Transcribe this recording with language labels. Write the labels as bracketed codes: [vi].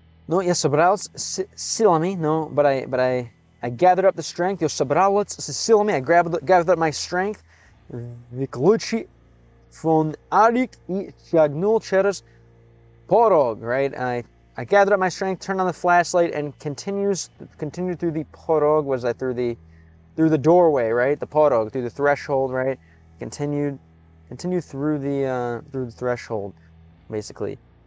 [en] No, [ru] я собрался с силами, [en] no, but I gathered up the strength. [ru] Я собрался с силами. [en] I gathered up my strength. [ru] Выключи фонарик и шагнул через порог, right? [en] I gathered up my strength, turned on the flashlight, and continued through the porog. Was that through the doorway, right? The porog, through the threshold, right? Continued through the threshold, basically.